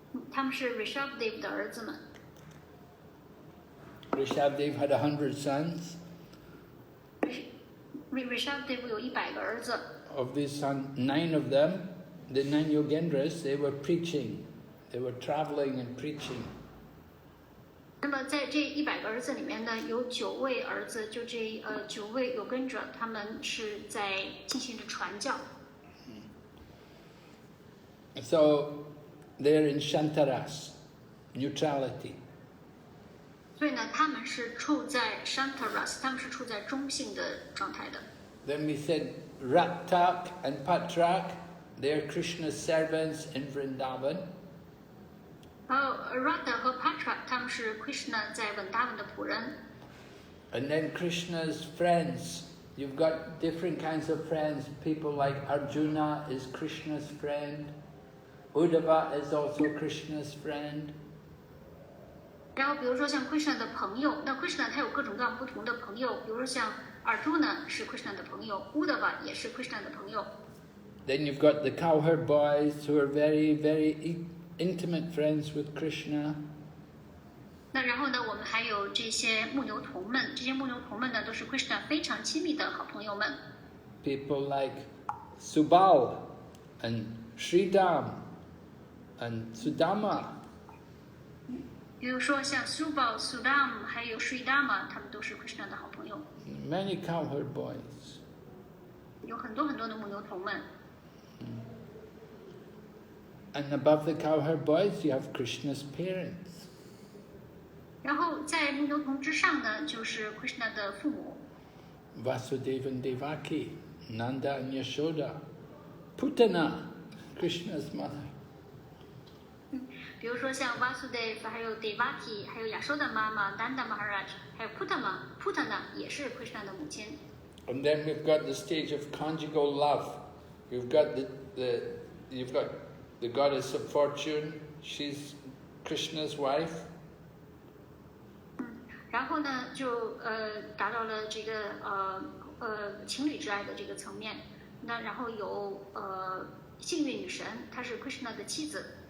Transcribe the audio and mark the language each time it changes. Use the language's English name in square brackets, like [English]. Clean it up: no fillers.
[Chinese] 他们是 Rishabdev 的儿子们。 [English] Rishabdev had 100 sons. [Chinese] Rishabdev 有100个儿子。 [English] Of these sons, 9 of them, the 9 Yogendras, they were preaching. They were traveling and preaching. [Chinese] 那么在这100个儿子里面呢，有9位儿子，就这9位有跟着，他们是在进行着传教。 [English] So they're in Shantaras, neutrality. [Chinese] 所以呢，他们是处在 Shantaras， 他们是处在中性的状态的。 [English] Then we said Ratak and Patrak, they're Krishna's servants in Vrindavan. [Chinese] Radha 和 Patra 他们是 Krishna 在文达文的仆人。 [English] And then Krishna's friends. You've got different kinds of friends. People like Arjuna is Krishna's friend. Uddhava is also Krishna's friend. [Chinese] 然后比如说像 Krishna 的朋友，那 Krishna 他有各种各样不同的朋友，比如说像 Arjuna 是 Krishna 的朋友 ，Uddhava 也是 Krishna 的朋友。 [English] Then you've got the cowherd boys who are very, very intimate friends with Krishna. [Chinese] 那然后呢，我们还有这些牧牛童们，这些牧牛童们呢，都是 Krishna 非常亲密的好朋友们。 [English] People like Subal and Sridham and Sudama. [Chinese] 比如说像 Subal、Sudam 还有 Sridhama， 他们都是 Krishna 的好朋友。 [English] Many cowherd boys. [Chinese] 有很多很多的牧牛童们。 [English] And above the cowherd boys, you have Krishna's parents. [Chinese] 然后在牧牛童之上呢，就是 Krishna 的父母。 [English] Vasudeva and Devaki, Nanda and Yashoda, Putana, Krishna's mother. [Chinese] 比如说像 Vasudeva， 还有 Devaki， 还有亚修的妈妈 Nanda Maharaj， 还有 Putana 也是 Krishna 的母亲。 [English] And then we've got the stage of conjugal love. You've got you've got the goddess of fortune. She's Krishna's wife. [Chinese] 然后呢，就达到了这个情侣之爱的这个层面。那然后有幸运女神，她是 Krishna 的妻子。